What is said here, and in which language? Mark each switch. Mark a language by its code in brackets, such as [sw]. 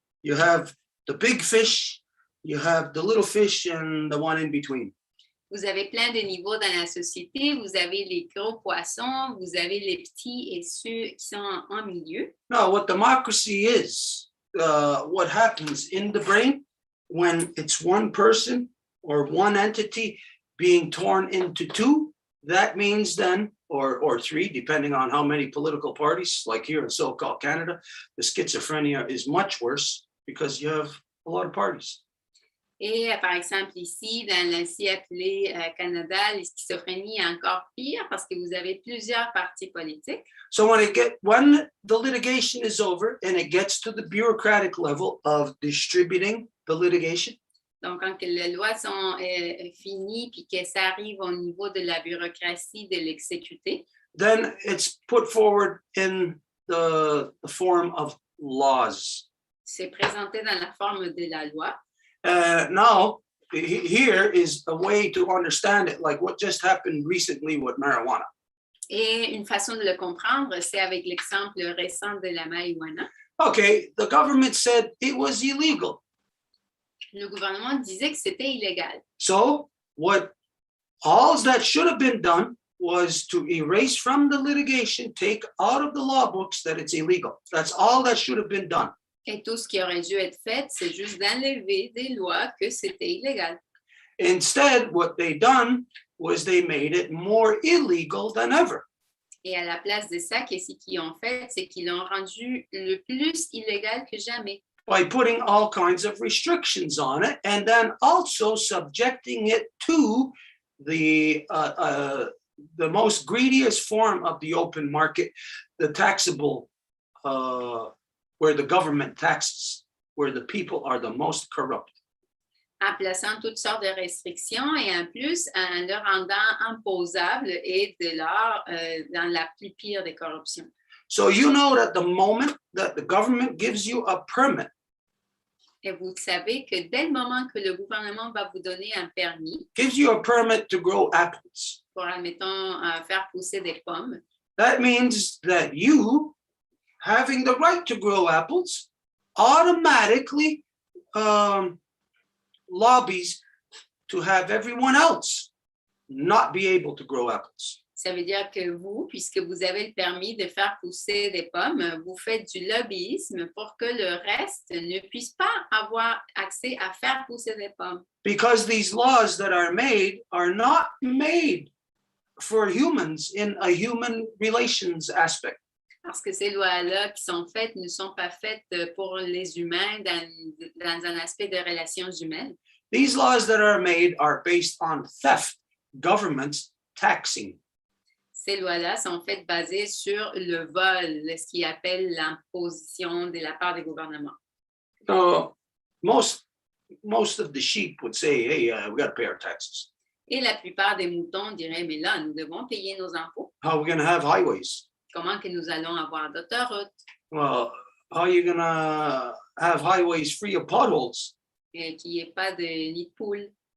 [en] You have the big fish, you have the little fish, and the one in between. [fr] Vous avez plein de niveaux dans la société. Vous avez les gros poissons, vous avez les petits et ceux qui sont en milieu. [en] Now, what democracy is, what happens in the brain when it's one person or one entity being torn into two, that means then, or three, depending on how many political parties, like here in so-called Canada, the schizophrenia is much worse because you have a lot of parties. [fr] Et par exemple, ici, dans l'ainsi appelé Canada, la schizophrénie est encore pire parce que vous avez plusieurs partis politiques. [en] So when the litigation is over and it gets to the bureaucratic level of distributing the litigation, [fr] donc, quand les lois sont finies puis que ça arrive au niveau de la bureaucratie de l'exécuter, [en] then it's put forward in the form of laws. [fr] C'est présenté dans la forme de la loi. [en] Now, here is a way to understand it, like what just happened recently with marijuana. [fr] Et une façon de le comprendre, c'est avec l'exemple récent de la marijuana. [en] Okay, the government said it was illegal. [fr] Le gouvernement disait que c'était illégal. [en] So, all that should have been done was to erase from the litigation, take out of the law books that it's illegal. That's all that should have been done. [fr] Et tout ce qui aurait dû être fait, c'est juste d'enlever des lois que c'était illégal. [en] Instead, what they done was they made it more illegal than ever. [fr] Et à la place de ça, qu'est-ce qu'ils ont fait? C'est qu'ils l'ont rendu le plus illégal que jamais. [en] By putting all kinds of restrictions on it, and then also subjecting it to the most greediest form of the open market, the taxable, where the government taxes, where the people are the most corrupt. [fr] En plaçant toutes sortes de restrictions et en plus en le rendant imposable et de l'art dans la plus pire des corruptions. [en] So you know that the moment that the government gives you a permit, [fr] et vous savez que dès le moment que le gouvernement va vous donner un permis, [en] gives you a permit to grow apples, [fr] pour, admettons, faire pousser des pommes, [en] that means that you, having the right to grow apples, automatically lobbies to have everyone else not be able to grow apples. [fr] Ça veut dire que vous, puisque vous avez le permis de faire pousser des pommes, vous faites du lobbyisme pour que le reste ne puisse pas avoir accès à faire pousser des pommes. [en] Because these laws that are not made for humans in a human relations aspect. [fr] Parce que ces lois-là qui sont faites ne sont pas faites pour les humains dans un aspect de relations humaines. [en] These laws that are made are based on theft, governments taxing. [fr] Ces lois-là sont faites basées sur le vol, ce qu'ils appellent l'imposition de la part des gouvernements. [en] So most of the sheep would say, hey, we got to pay our taxes. [fr] Et la plupart des moutons diraient, mais là, nous devons payer nos impôts. [en] How are we going to have highways? [fr] Comment que nous allons avoir d'autoroutes? [en] Well, how are you going to have highways free of potholes? [fr] Et qu'il n'y ait pas de nid de poule.